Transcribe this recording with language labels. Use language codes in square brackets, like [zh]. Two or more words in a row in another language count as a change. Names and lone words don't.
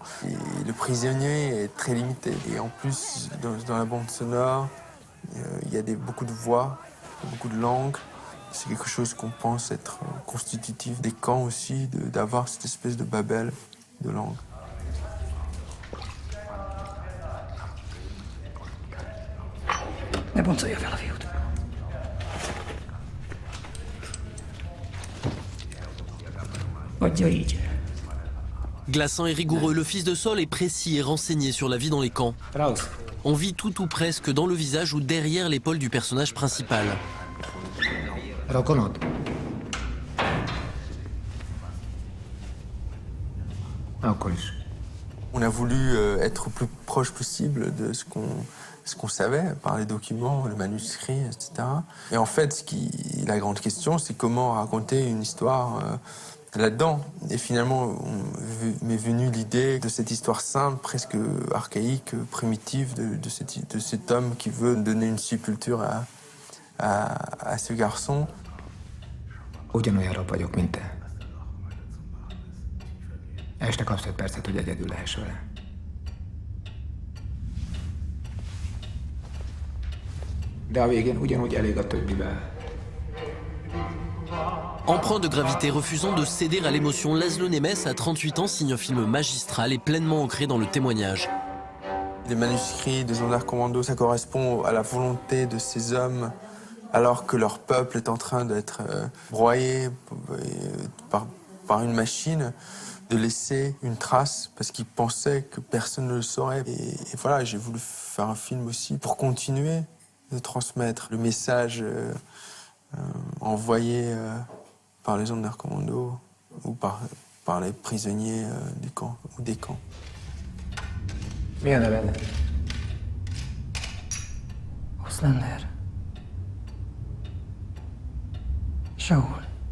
[fr] Et le prisonnier est très limité. Et en plus, dans la bande sonore, il y a beaucoup de voix, beaucoup de langues. C'est quelque chose qu'on pense être constitutif des camps aussi, d'avoir cette espèce de babel de langue. [hu] Ne boncolja fel a fiút. Adja így. [fr] Glaçant et rigoureux, Le Fils de Saul est précis et renseigné sur la vie dans les camps. Raus. On vit tout ou presque dans le visage ou derrière l'épaule du personnage principal. [hu] Rokonod. Akkor is. [fr] On a voulu être le plus proche possible de ce qu'on savait par les documents, le manuscrit, etc. Et en fait, la grande question, c'est comment raconter une histoire là-dedans. Et finalement, m'est venue l'idée de cette histoire simple, presque archaïque, primitive, de cet homme qui veut donner une sépulture à ce garçon. [hu] Ugyanolyan rob vagyok, mint te. Este kapsz 5 percet, hogy egyedül lehess vele. De a végén ugyanúgy elég a többivel. [fr] Empreint de gravité, refusant de céder à l'émotion, Laszlo Nemes, à 38 ans, signe un film magistral et pleinement ancré dans le témoignage. Les manuscrits des Sonderkommando, ça correspond à la volonté de ces hommes, alors que leur peuple est en train d'être broyé par une machine, de laisser une trace parce qu'ils pensaient que personne ne le saurait. Et voilà, j'ai voulu faire un film aussi pour continuer de transmettre le message envoyé par les Sonderkommando ou par les prisonniers du camp ou des camps. [hu] Mi a neved? Oszlander. Saul.